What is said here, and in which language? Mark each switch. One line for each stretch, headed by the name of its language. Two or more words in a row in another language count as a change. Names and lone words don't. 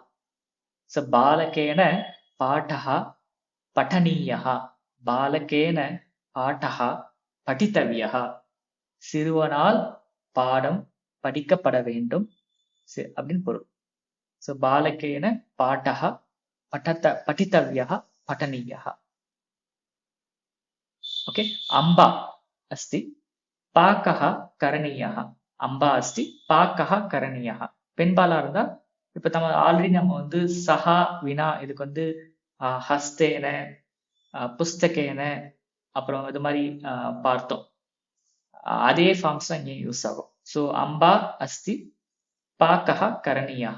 Sanskrit: ஸோ बालकेन पाठः पठनीयः, बालकेन पाठः पठितव्यः.
Tamil: சிறுவனால் பாடம் படிக்கப்பட வேண்டும் அப்படின்னு பொருள்.
Sanskrit: ஸோ बालकेन पाठः पठितव्यः पठनीयः. ओके. अम्बा अस्ति, पाकः करणीयः. अम्बा अस्ति, पाकः करणीयः.
Tamil: பெண்பாலா இருந்தா இப்ப ஆல்ரெடி நம்ம வந்து
Sanskrit: सह विना
Tamil: இதுக்கு வந்து
Sanskrit: हस्तेन पुस्तकेन
Tamil: அப்புறம் இது மாதிரி பார்த்தோம். அதே ஃபார்ம்ஸ் தான் இங்கே யூஸ் ஆகும். ஸோ
Sanskrit: अम्बा अस्ति पाकः करणीयः.